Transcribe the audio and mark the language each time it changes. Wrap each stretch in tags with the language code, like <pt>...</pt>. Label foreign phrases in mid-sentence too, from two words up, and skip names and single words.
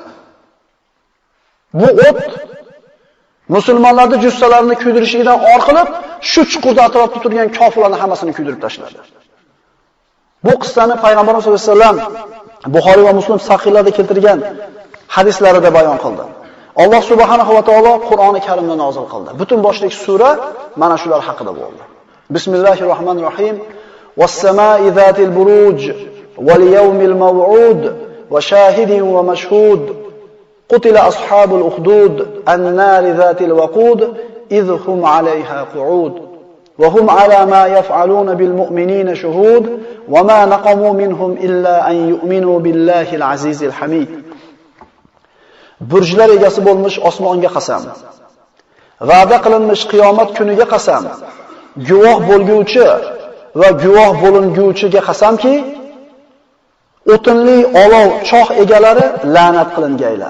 <uz>Bu o't musulmonlarning jussalarini kuydirishidan orqalab shu chuqurda atrofda turgan kofirlarni hammasini kuydirib tashladi. Bu qissani payg'ambarimiz</uz> <ar>صلى الله عليه وسلم</ar> <uz>Buxoriy va Muslim sahihlarda keltirgan hadislarida bayon qildi. Alloh</uz> <ar>سبحانه وتعالى</ar> <uz>Qur'oni Karimni nozil qildi. Butun boshlik sura mana shular haqida bo'ldi. Bismillahirrohmanirrohim.</uz> <ar>والسماء ذات البروج واليوم الموعود وشاهد ومشهود. قتل أصحاب الأخدود النار ذات الوقود إذ هم عليها قعود. وهم على ما يفعلون بالمؤمنين شهود وما نقموا منهم إلا أن يؤمنوا بالله العزيز الحميد.</ar> <uz>Burjlar egasi bo'lmish osmonga qasam. Va'da qilinmish qiyomat kuniga qasam. Guvoh bo'lguvchi va guvoh bo'linguvchiga qasamki, o'tinli olov choh egalari la'nat qilinganlar.</uz>